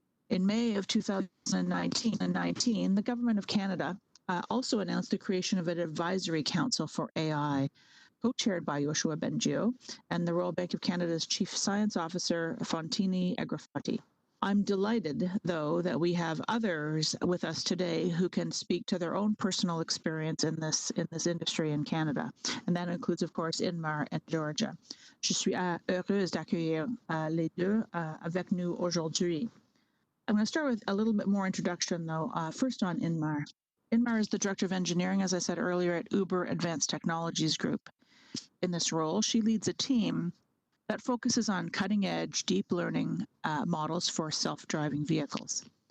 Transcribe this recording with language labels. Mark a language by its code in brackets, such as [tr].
[en] In May of 2019, the Government of Canada also announced the creation of an advisory council for AI, co-chaired by Yoshua Bengio and the Royal Bank of Canada's Chief Science Officer, Fontini Agrafati. I'm delighted, though, that we have others with us today who can speak to their own personal experience in this industry in Canada, and that includes, of course, Inmar and Georgia. [fr] Je suis heureuse d'accueillir les deux avec nous aujourd'hui. [en] I'm going to start with a little bit more introduction, though. First on Inmar. Inmar is the Director of Engineering, as I said earlier, at Uber Advanced Technologies Group. In this role, she leads a team that focuses on cutting-edge deep learning models for self-driving vehicles.